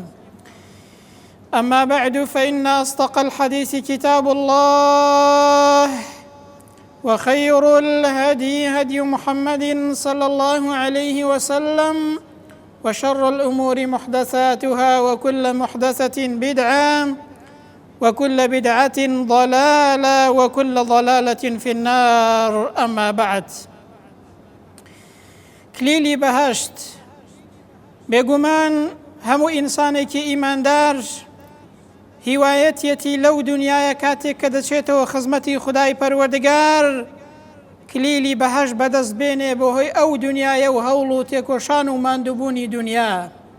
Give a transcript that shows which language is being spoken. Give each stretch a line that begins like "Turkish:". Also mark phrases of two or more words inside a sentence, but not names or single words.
Arabic: أما بعد، فإن أصدق الحديث كتاب الله، وخير الهدي هدي محمد صلى الله عليه وسلم، وشر الأمور محدثاتها، وكل محدثة بدعة، وكل بدعة ضلالة، وكل ضلالة في النار. أما بعد،
Central Kurdish: كليلي بهشت بێگومان هەموو ئینسانێکی ئیماندار هیوایەتیەتی لەو دنیاە کاتێک کە دەچێتەوە خزمەتی خودای پەروەردگار کلیلی بەهەشت بەدەست بێنێ بۆ هۆی ئەو دنیاە و هەوڵ و تێکۆشان و ماندووبوونی دنیا.